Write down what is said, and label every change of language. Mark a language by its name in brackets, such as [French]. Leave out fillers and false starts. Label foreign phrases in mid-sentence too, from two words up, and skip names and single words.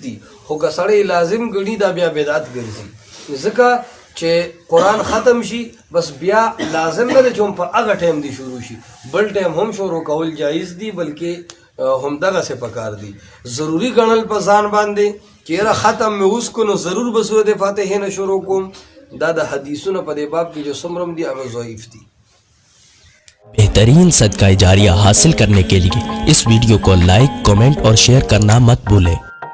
[Pashto] دي خو که سړی لازم ګڼي دا بیا بدعت ګرځي ځکه چې قرآن ختم شي بس بیا لازم نه دی چې هم په هغه ټایم دی شروع شي بل ټایم هم شروع کول جایز دي بلکې هم دغسې پکار دي ضروري ګڼل په ځان باندې چې یاره ختم مې اوس کو نو ضرور به سورت فاتحې نه شروع کوم دا د حدیثونو په دې باب کې جو څومره دي هغه ضعیف دي [Hindi] बेहतरीन सदका जारिया हासिल करने के लिए इस वीडियो को लाइक, कमेंट और शेयर करना मत भूलें।